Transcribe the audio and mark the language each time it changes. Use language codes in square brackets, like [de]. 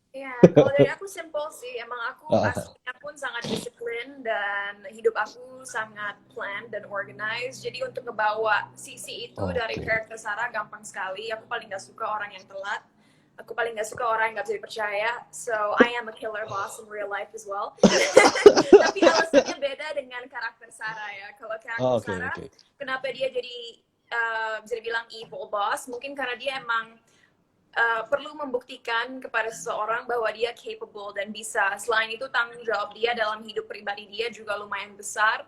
[id] Ya, kalau dari aku simple sih, emang aku Ah, aslinya pun sangat disiplin dan hidup aku sangat planned dan organized. Jadi untuk ngebawa sisi itu dari oke. karakter Sarah gampang sekali. Aku paling gak suka orang yang telat. Aku paling gak suka orang yang gak bisa dipercaya. [en] So, I am a killer boss in real life as well. [id] Tapi alasannya beda dengan karakter Sarah ya. Kalau karakter Oke, Sarah, oke. kenapa dia jadi bisa dibilang evil boss? Mungkin karena dia emang perlu membuktikan kepada seseorang bahwa dia capable dan bisa. Selain itu tanggung jawab dia dalam hidup pribadi dia juga lumayan besar.